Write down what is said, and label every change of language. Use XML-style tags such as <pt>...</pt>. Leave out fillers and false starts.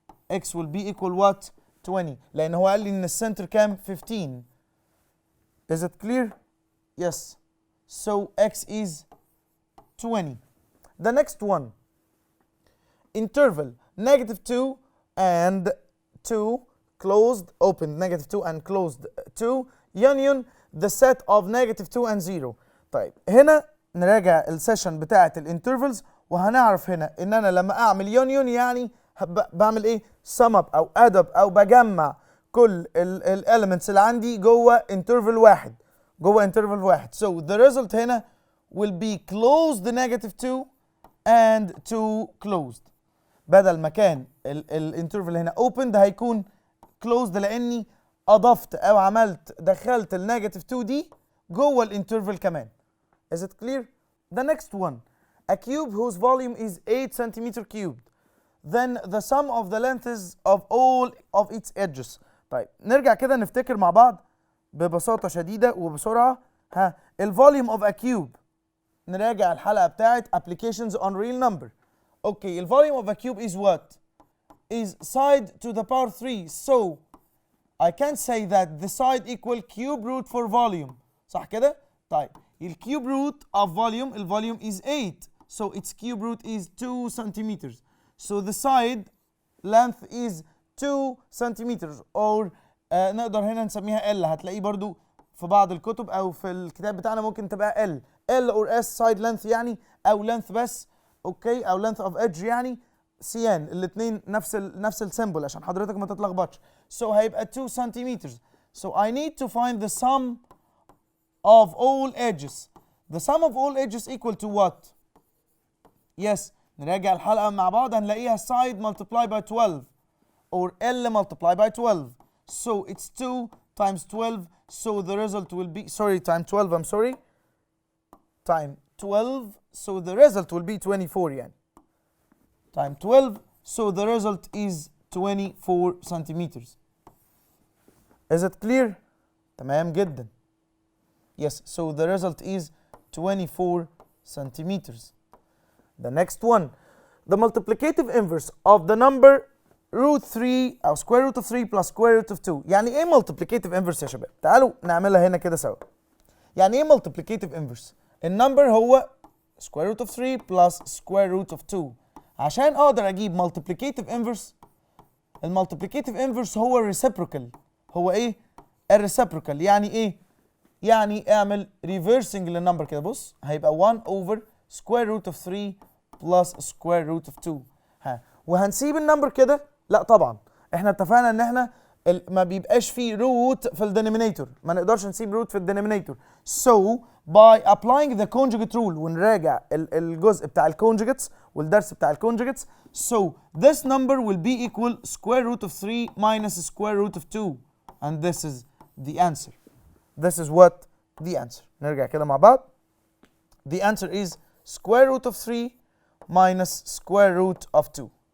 <en>x will be equal what? 20.</en> <ar>لأن هو قال لي إن السنتر كام؟ 15.</ar> <en>Is it clear? Yes. so x is 20. The next one, interval negative 2 and 2 closed open negative 2 and closed 2 union the set of negative 2 and 0.</en> <ar>طيب هنا نراجع السيشن بتاعه الانترفلز، وهنعرف هنا ان انا لما اعمل يونيون يعني بعمل ايه؟</ar> <en>sum up او add up</en> <ar>او بجمع كل الاليمنتس اللي عندي جوه انترفال واحد،</ar> <en>so the result هنا will be closed negative 2 and 2 closed.</en> <ar>بدل ما كان الانترفال هنا opened هيكون closed لاني اضفت او دخلت النيجاتيف 2 دي جوه الانترفال كمان.</ar> <en>Is it clear? The next one, a cube whose volume is 8 centimeter cubed, then the sum of the lengths of all of its edges.</en> <ar>طيب نرجع كده نفتكر مع بعض ببساطة شديدة وبسرعة. الفوليوم</ar> <en>of a cube،</en> <ar>نراجع الحلقة بتاعت</ar> <en>applications on real number. Okay, الفوليوم of a cube is what? Is side to the power 3. So I can say that the side equal cube root for volume.</en> <ar>صح كده؟ طيب الكيوب root of volume، الvolume is 8.</ar> <en>So its cube root is 2 centimeters. So the side length is 2 centimeters or</en> <ar>نقدر هنا نسميها</ar> <en>L.</en> <ar>هتلاقيه برضو في بعض الكتب او في الكتاب بتاعنا ممكن تبقى L or S side length يعني، او length بس، اوكي، او</ar> <en>length of edge</en> <ar>يعني سيان، الاثنين نفس السيمبل عشان حضرتك ما تتلخبطش.</ar> <en>So هيبقى 2 centimeters. So I need to find the sum of all edges. The sum of all edges equal to what? Yes,</en> <ar>نراجع الحلقة مع بعض هنلاقيها</ar> <en>side multiply by 12 or L multiply by 12. So it's 2 times 12. So the result will be, time 12, I'm sorry. Time 12. So the result will be 24 يعني. Time 12. So the result is 24 centimeters. Is it clear?</en> <ar>تمام جدا.</ar> <en>Yes, so the result is 24 centimeters. The next one, the multiplicative inverse of the number root 3 أو square root of 3 plus square root of 2.</en> <ar>يعني إيه multiplicative inverse يا شباب؟ تعالوا نعملها هنا كده سوا. يعني إيه</ar> <en>multiplicative inverse؟</en> <ar>النمبر هو</ar> <en>square root of 3 plus square root of 2.</en> <ar>عشان أقدر أجيب multiplicative inverse، المultiplicative inverse هو reciprocal. هو إيه؟ الريسبروكال. يعني إيه؟ يعني اعمل reversing للنمبر كده. بص هيبقى</ar> <en>1 over square root of 3 plus square root of 2.</en> <ar>وهنسيب النمبر كده؟ لا طبعا، احنا اتفقنا ان احنا ما بيبقاش فيه روت في الدينومينيتور، ما نقدرش نسيب روت في الدينومينيتور.</ar> <en>So by applying the conjugate rule،</en> <ar>ونراجع الجزء بتاع الكونجوجيتس والدرس بتاع الكونجوجيتس.</ar> <en>So this number will be equal square root of 3 minus square root of 2, and this is the answer. This is what the answer.</en> <ar>نرجع كده مع بعض.</ar> <en>The answer is square root of 3 minus square root of 2.</en>